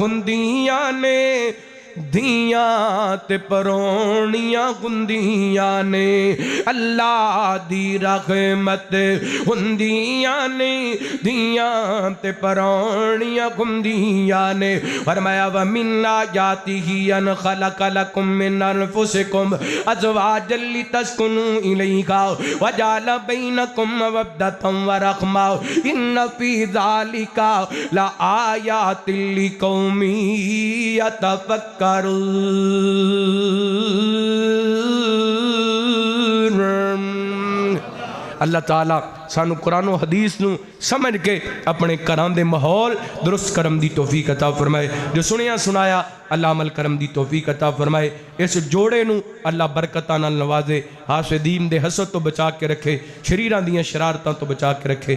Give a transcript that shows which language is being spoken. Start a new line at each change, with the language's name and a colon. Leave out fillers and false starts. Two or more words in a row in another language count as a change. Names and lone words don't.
Punjabi: ہوندیاں نیں، دھیاں تے پروہنیاں ہوندیاں نیں اللہ دی رحمت ہوندیاں نیں دھیاں تے پروہنیاں ہوندیاں نیں فرمایا
Arabic: ومن آياته أن خلق لكم من أنفسكم أزواجا لتسكنوا إليها وجعل بينكم مودة ورحمة إن في ذلك لآيات لقوم يتفكرون.
Punjabi: اللہ تعالیٰ سانوں قرآن تے حدیث نوں سمجھ کے اپنے گھراں دے ماحول درست کرن دی توفیق عطا فرمائے. جو سنیا سنایا اللہ عمل کرن دی توفیق عطا فرمائے. اس جوڑے نوں اللہ برکتاں نال نوازے، حاسدین دے حسد توں بچا کے رکھے، شریراں دیاں شرارتاں توں بچا کے رکھے.